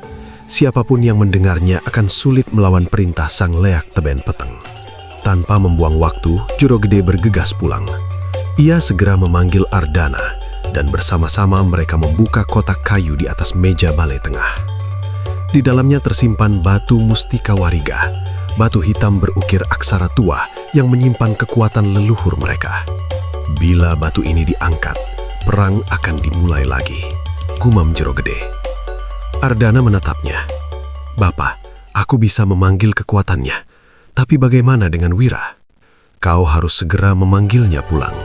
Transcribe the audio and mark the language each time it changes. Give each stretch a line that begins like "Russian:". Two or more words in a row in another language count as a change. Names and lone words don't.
Indonesian: Siapapun yang mendengarnya akan sulit melawan perintah sang Leak Teben Peteng. Tanpa membuang waktu, Jero Gede bergegas pulang. Ia segera memanggil Ardana, dan bersama-sama mereka membuka kotak kayu di atas meja balai tengah. Di dalamnya tersimpan batu Mustika Wariga, batu hitam berukir aksara tua yang menyimpan kekuatan leluhur mereka. "Bila batu ini diangkat, perang akan dimulai lagi," gumam Jero Gede. Ardana menatapnya. "Bapak, aku bisa memanggil kekuatannya. Tapi bagaimana dengan Wira? Kau harus segera memanggilnya pulang."